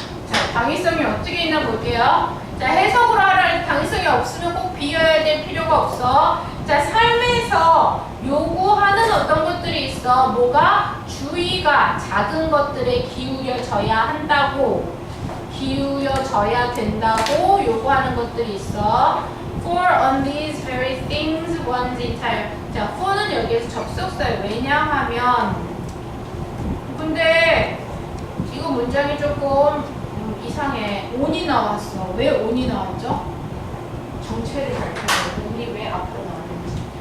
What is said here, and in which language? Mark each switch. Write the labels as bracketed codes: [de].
[ko] 자, 당위성이 어떻게 있나 볼게요. 자, 해석으로 하라는 당위성이 없으면 꼭 비워야 될 필요가 없어. 자, 삶에서 요구하는 어떤 것들이 있어. 뭐가? 주의가 작은 것들에 기울여져야 한다고. 기울여져야 된다고 요구하는 것들이 있어. [en] For on these very things one's entire. [ko] 자, for는 여기에서 접속사예요. 왜냐하면 근데 이거 문장이 조금 이상해. on이 나왔어. 왜 on이 나왔죠? 정체를 밝혀야 on이 왜 앞으로 나왔는지.